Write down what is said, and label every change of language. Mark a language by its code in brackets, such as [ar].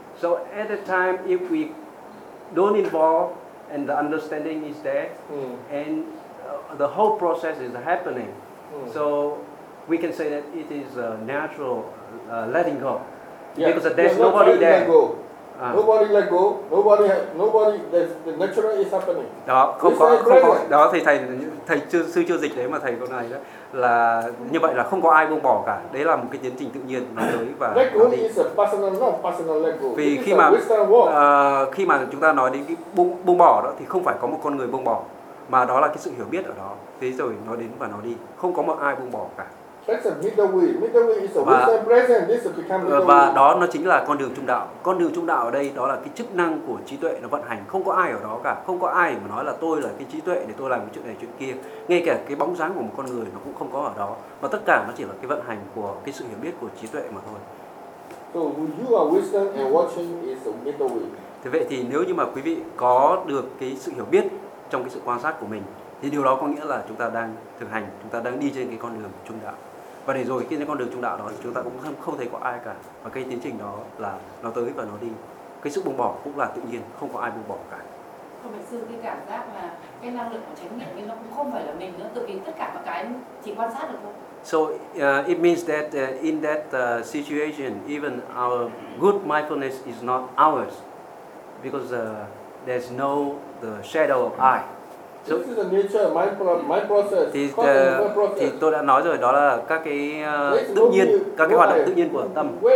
[en] So at the time, if we don't involve and the understanding is there, mm. and the whole process is happening, mm. so we can say that it is a natural letting go. Yeah. Because there's no, nobody there. Let go. Nobody let go, nobody, nobody, the natural is happening. [vi] Đó, không có, không có, đó thì thầy, sư chưa dịch đấy mà thầy câu này đó, là như vậy là không có ai buông bỏ cả. Đấy là một cái tiến trình tự nhiên nó tới và [en] let go is a personal, not personal let go. [vi] Vì khi mà, khi mà chúng ta nói đến cái buông bỏ đó thì không phải có một con người buông bỏ, mà đó là cái sự hiểu biết ở đó. Thế rồi nó đến và nó đi, không có một ai buông bỏ cả. [en] That's a middle way is a và, wisdom present. This will become middle way. [vi] Và đó nó chính là con đường trung đạo. Con đường trung đạo ở đây đó là cái chức năng của trí tuệ nó vận hành. Không có ai ở đó cả. Không có ai mà nói là tôi là cái trí tuệ để tôi làm cái chuyện này chuyện kia. Ngay cả cái bóng dáng của một con người nó cũng không có ở đó. Mà tất cả nó chỉ là cái vận hành của cái sự hiểu biết của trí tuệ mà thôi. [en] So you are wisdom and watching is a middle way. [vi] Thế vậy thì nếu như mà quý vị có được cái sự hiểu biết trong cái sự quan sát của mình, thì điều đó có nghĩa là chúng ta đang thực hành, chúng ta đang đi trên cái con đường trung đạo. Và để rồi khi đến con đường trung đạo đó thì chúng ta cũng không thấy có ai cả. Và cái tiến trình đó là nó tới và nó đi. Cái sự buông bỏ cũng là tự nhiên, không có ai buông bỏ cả. Không phải sư, cái cảm giác là cái năng lực của chánh niệm nó cũng không phải là mình nữa. Tự nhiên tất cả mọi cái chỉ quan sát được thôi. [en] So it means that in that situation, even our good mindfulness is not ours. Because there's no the shadow of I. So, this is the nature, my process. [vi] Thì, thì tôi đã nói rồi, đó là các cái tự nhiên, các cái hoạt động tự nhiên của tâm.